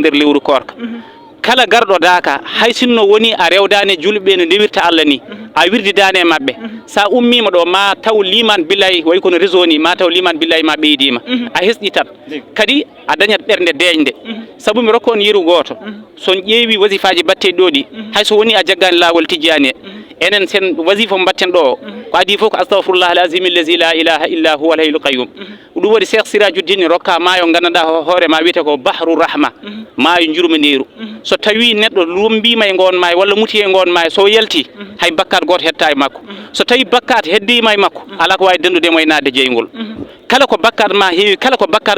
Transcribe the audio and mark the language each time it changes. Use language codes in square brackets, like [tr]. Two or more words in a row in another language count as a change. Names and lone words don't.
[ff] nder lewru korka kala garɗo Daka hay sinno woni a rewdani julɓe no ndewirta Allah ni a wirdidani e mabɓe sa ummima ɗo ma taw liman billahi way kono réseau ni ma taw liman billahi ma ɓeydima a hesɗi tan kadi a dañat ɓernde deeñde saabu mi rokko on yeru goto son ƴeewi wasifaji batteɗi ɗo ɗi hayso woni a jaggani lawol Tidjani enen sen wasifa mo batten ɗo ko adi fof ko [ar] أستغفر الله العظيم الذي لا إله إلا هو ال الحي القيوم [ff] ɗum waɗi Cheikh Sirajuddin rokka maayo gandanɗa hoorema wiyete ko [ar] بحر رحمة [ff] maayo jurmandiru so tawi neɗɗo lumbima e gon maayo walla muti e gon maayo so yalti hay bakkat goto hetta e makko so tawi bakkat heddima e makko ala ko wawi dendudemo e nadde jeygol kala ko bakkat ma heewi kala ko bakkat